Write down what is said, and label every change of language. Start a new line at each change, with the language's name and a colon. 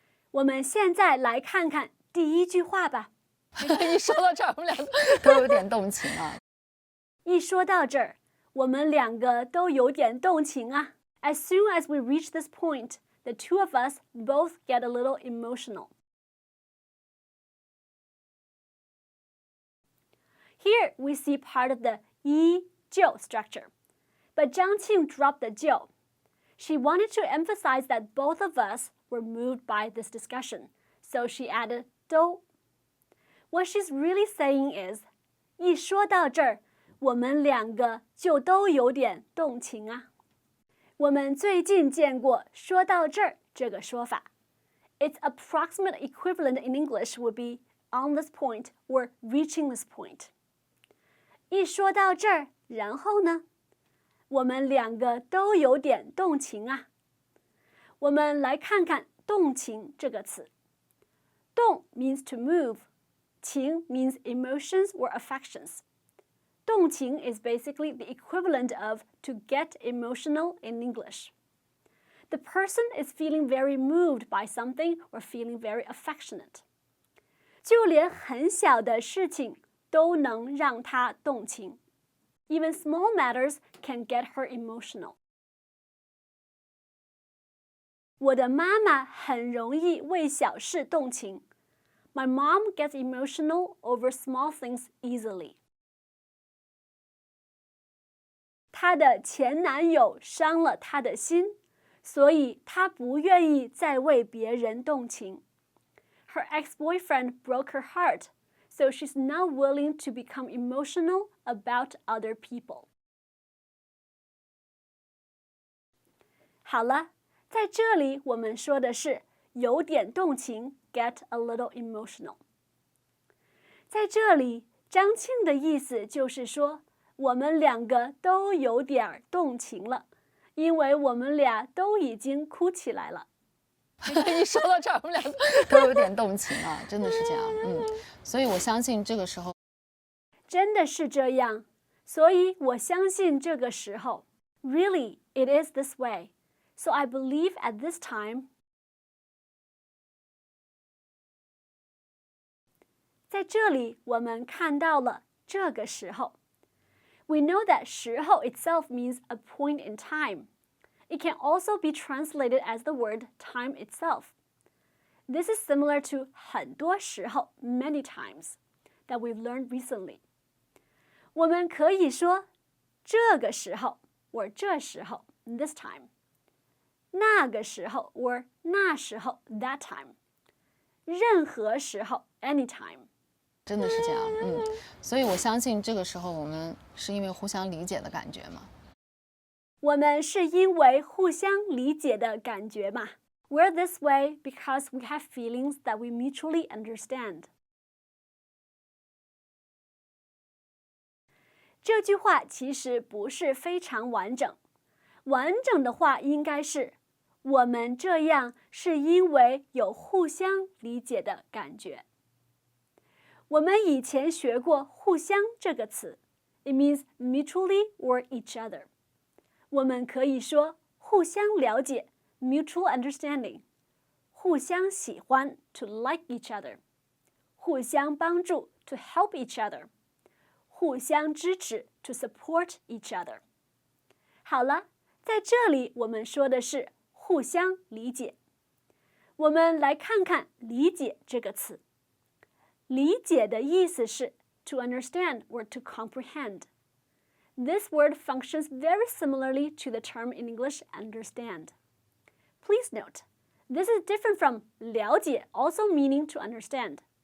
Chinese: 我们现在来看看第一句话吧。一说到这儿，我们俩都有点动情啊。一说到这儿，我们2个都有点动情啊。
English: As soon as we reach this point, the two of us both get a little emotional. Here we see part of the 依旧 structure, but Zhang Qing dropped the 就. She wanted to emphasize that both of us were moved by this discussion, so she added 都. What she's really saying is,
Chinese: 一说到这儿，我们2个就都有点动情啊。我们最近见过说到这儿这个说法。
English: Its approximate equivalent in English would be on this point or reaching this point.
Chinese: 一说到这儿，然后呢？我们2个都有点动情啊。我们来看看动情这个词。
English: 动 means to move. 情 means emotions or affections. 动情 is basically the equivalent of to get emotional in English. The person is feeling very moved by something or feeling very affectionate.
Chinese: 就连很小的事情都能让他动情。
English: Even small matters can get her emotional.
Chinese: 我的妈妈很容易为小事动情。
English: My mom gets emotional over small things easily.
Chinese: 她的前男友伤了她的心，所以她不愿意再为别人动情。
English: Her ex-boyfriend broke her heart, so she's not willing to become emotional about other people.
Chinese: 好了，在这里我们说的是有点动情
English: get a little emotional.
Chinese: 在这里，张庆的意思就是说，我们2个都有点动情了，因为我们俩都已经哭起来了。一说到这儿，我们俩都有点动情啊，真的是这样。所以我相信这个时候，真的是这样，所以我相信这个时候 ，
English: Really, it is this way. So I believe at this time.
Chinese: 在这里，我们看到了这个时候。
English: We know that 时候 itself means a point in time. It can also be translated as the word time itself. This is similar to 很多时候 many times that we've learned recently.
Chinese: 我们可以说这个时候 or 这时候 this time. 那个时候 or 那时候 that time. 任何时候 anytime. 真的是这样。所以我相信这个时候我们是因为互相理解的感觉嘛。我们是因为互相理解的感觉嘛。
English: We're this way because we have feelings that we mutually understand.
Chinese: 这句话其实不是非常完整，完整的话应该是我们这样是因为有互相理解的感觉。我们以前学过互相这个词 ，
English: it means mutually or each other。
Chinese: 我们可以说互相了解 mutual understanding， 互相喜欢 to like each other， 互相帮助 to help each other， 互相支持 to support each other。好了，在这里我们说的是互相理解。我们来看看理解这个词。理解的意思是
English: to understand or to comprehend. This word functions very similarly to the term in English understand. Please note, this is different from 了解, also meaning to understand.